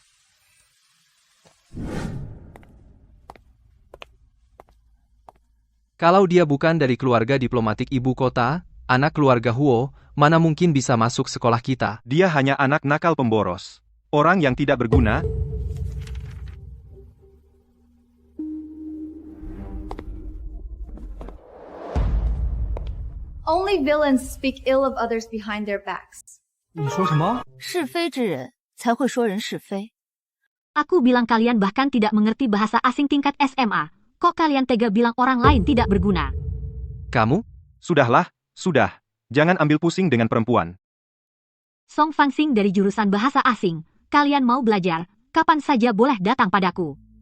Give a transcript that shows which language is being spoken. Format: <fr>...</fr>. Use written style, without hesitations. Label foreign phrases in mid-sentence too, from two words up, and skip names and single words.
<id>Kalau dia bukan dari keluarga diplomatik ibu kota, anak keluarga Huo, mana mungkin bisa masuk sekolah kita? Dia hanya anak nakal pemboros. Orang yang tidak berguna.</id> <en>Only villains speak ill of others behind their backs.</en> <zh>你说什么？是非之人才会说人是非。</zh> <id>Aku bilang kalian bahkan tidak mengerti bahasa asing tingkat SMA. Kok kalian tega bilang orang lain tidak berguna? Kamu? Sudahlah, sudah. Jangan ambil pusing dengan perempuan. Song Fansing dari jurusan bahasa asing. Kalian mau belajar, kapan saja boleh datang padaku.</id>